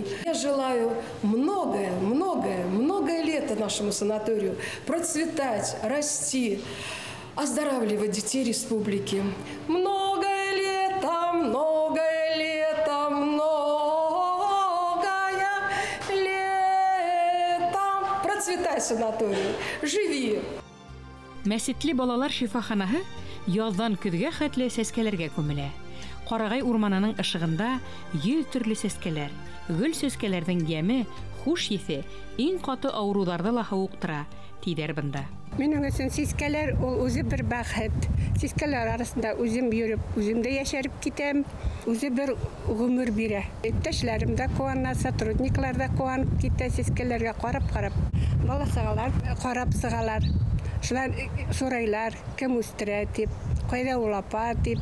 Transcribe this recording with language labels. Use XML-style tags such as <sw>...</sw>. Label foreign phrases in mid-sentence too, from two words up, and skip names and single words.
<ru>Я желаю многое лето нашему санаторию процветать, расти, оздоравливать детей республики. Многое лето, многое лето, многое лето. Процветай, санаторий, живи.</ru> <ba>Мәсетле балалар шифаханаһы яздан көҙгә хәтле сәскәләргә күмелә. Карагай урманының ышыгында 100 төрле сәскәләр, гөл сәскәләрнең яме, хуш еҫе иң каты авыруларҙы ла һауыҡтыра, тиҙәр бында.</ba> <tt>Минең өсөн сискәләр ул үзе бер бәхет. Сискәләр арасында үзем йөрөп, үзем дә яшәреп китәм, үзе бер гомер бирә. Иптәшләрем дә куана, сотрудниклар да куанып китә сискәләргә карап-карап. Бала-сагалар карап сыгалар. Шулар сорайлар, кем үстерә дип, кайда ул апа дип.</tt>